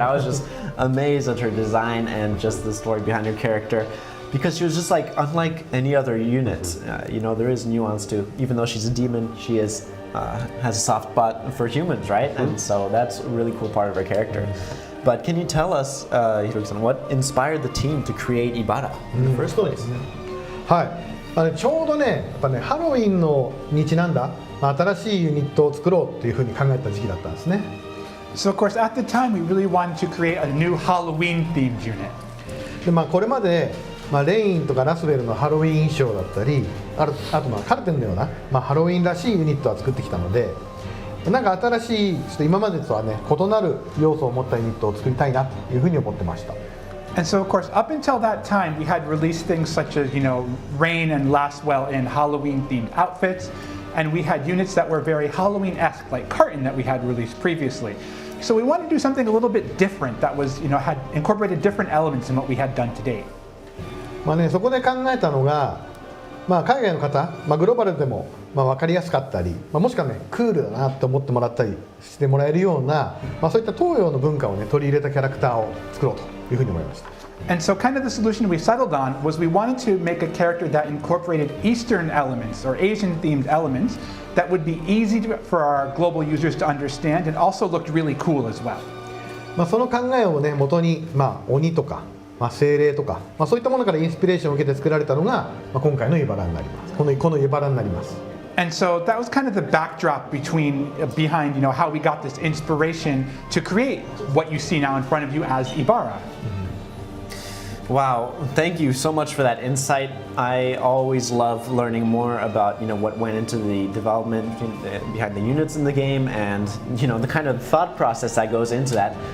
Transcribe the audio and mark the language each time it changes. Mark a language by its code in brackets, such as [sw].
[en] I was just amazed at her design and just the story behind her character, because she was just like unlike any other unit. You know, there is nuance to, even though she's a demon, she is has a soft spot for humans, right? And so that's a really cool part of her character. But can you tell us, Hiroki-san, what inspired the team to create Ibara in the first place? [ja] はい、ちょうどね、やっぱね、ハロウィンのにちなんだ、新しいユニットを作ろうっていうふうに考えた時期だったんですね。 [en] So of course, at the time, we really wanted to create a new Halloween-themed unit. [ja] で、これまで、レインとかラスベルのハロウィン衣装だったり、あとカルテンのような、ハロウィンらしいユニットは作ってきたので、なんか新しい、ちょっと今までとはね、異なる要素を持ったユニットを作りたいなというふうに思ってました。 [en] And so, of course, up until that time, we had released things such as, Rain and Lastwell in Halloween-themed outfits, and we had units that were very Halloween-esque, like Carton, that we had released previously. So we wanted to do something a little bit different that was, had incorporated different elements in what we had done to date. [ja] そこで考えたのが、海外の方、グローバルでも分かりやすかったり、もしくはね、クールだなって思ってもらったりしてもらえるような、そういった東洋の文化をね、取り入れたキャラクターを作ろうというふうに思いました。 [en] And so kind of the solution we settled on was we wanted to make a character that incorporated Eastern elements or Asian-themed elements that would be easy for our global users to understand and also looked really cool as well. [ja] その考えをね、元に、鬼とか、精霊とか、そういったものからインスピレーションを受けて作られたのが、今回のイバラになります。このイバラになります。 [en] And so that was kind of the backdrop behind, how we got this inspiration to create what you see now in front of you as Ibara. Wow, thank you so much for that insight. I always love learning more about what went into the development behind the units in the game, and the kind of thought process that goes into that.